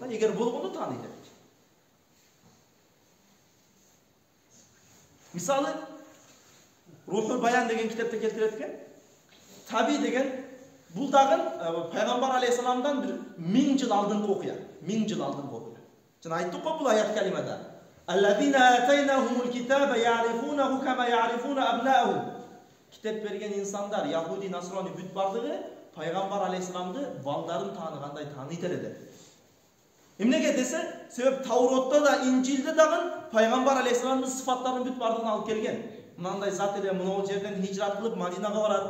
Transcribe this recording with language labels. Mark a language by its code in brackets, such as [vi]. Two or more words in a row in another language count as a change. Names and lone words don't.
[ky] Эгер болгону тааныйт элек. Мисалы, Рухул Баян деген китепте келтирет экен. Таби деген бул дагы пайгамбар алейхисаламдан бир 1000 жыл алдыңкы окуя. 1000 жыл алдыңкы окуя. Жана айттык го бул аят калимада. [ar] الذين آتيناهم الكتاب يعرفونه كما يعرفون أبناءهم. [ky] Китеп берген инсандар, Яхуди, Насрани бүт бардыгы пайгамбар алейхисаламды балдарын тааныгандай тааныйт эле деп. Эмнеге десе, себеп Тауротто да, Инжилде дагы пайгамбар алейхисаламдын сыфаттарын бүт бардыгын алып келген. Мынандай зат эле мынау жерден хижрат кылып Мадинага барат.